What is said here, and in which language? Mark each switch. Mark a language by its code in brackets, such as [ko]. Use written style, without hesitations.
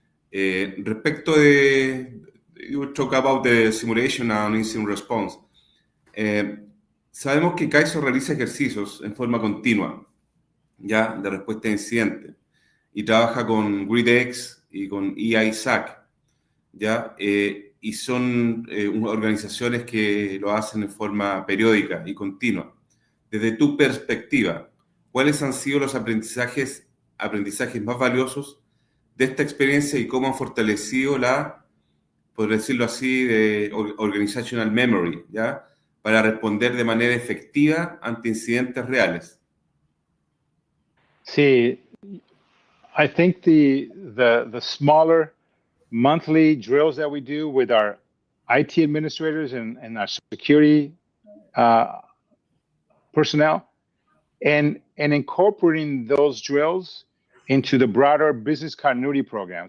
[es] Respecto de, [en] you talk about the simulation and incident response. [es] Sabemos que CAISO realiza ejercicios en forma continua, ya, de respuesta a incidentes, y trabaja con GridX y con EISAC, ya, y son organizaciones que lo hacen en forma periódica y continua. Desde tu perspectiva, ¿cuáles han sido los aprendizajes más valiosos de esta experiencia y cómo han fortalecido por decirlo así, de [en] organizational memory, [es] ¿ya?, para responder de manera efectiva ante incidentes reales? [en] Sí, I think the smaller monthly drills that we do with our IT administrators and our security personnel, and incorporating those drills into the broader business continuity program.